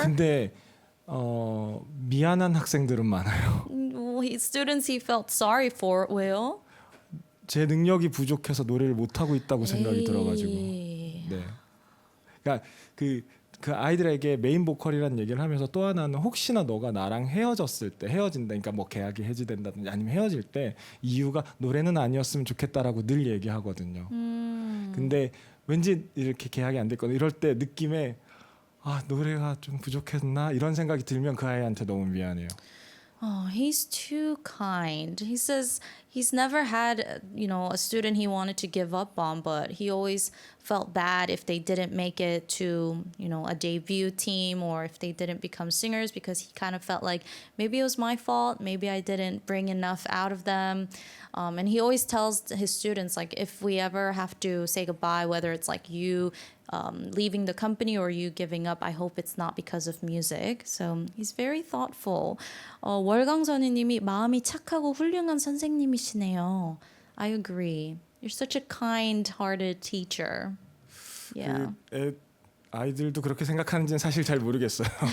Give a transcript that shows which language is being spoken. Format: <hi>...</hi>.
<ko>근데 미안한 학생들은 많아요.</ko> <en>Students he felt sorry for.</en> <ko>왜요? 제 능력이 부족해서 노래를 못 하고 있다고 생각이 들어가지고. 네. 그러니까 그 아이들에게 메인 보컬이라는 얘기를 하면서 또 하나는 혹시나 너가 나랑 헤어졌을 때 헤어진다, 그러니까 뭐 계약이 해지된다든지 아니면 헤어질 때 이유가 노래는 아니었으면 좋겠다라고 늘 얘기하거든요. 근데 왠지 이렇게 계약이 안 됐거나 이럴 때 느낌에 노래가 좀 부족했나 이런 생각이 들면 그 아이한테 너무 미안해요.</ko> <en>Oh, he's too kind. He says he's never had, a student he wanted to give up on, but he always felt bad if they didn't make it to, a debut team or if they didn't become singers because he kind of felt like maybe it was my fault, maybe I didn't bring enough out of them. And he always tells his students, like, if we ever have to say goodbye, whether it's like you leaving the company or you giving up, I hope it's not because of music. So he's very thoughtful.</en> <ko>월광선이님이 마음이 착하고 훌륭한 선생님이시네요.</ko> <en>I agree. You're such a kind-hearted teacher. Yeah.</en> <ko>아이들도 그렇게 생각하는지는 사실 잘 모르겠어요.</ko>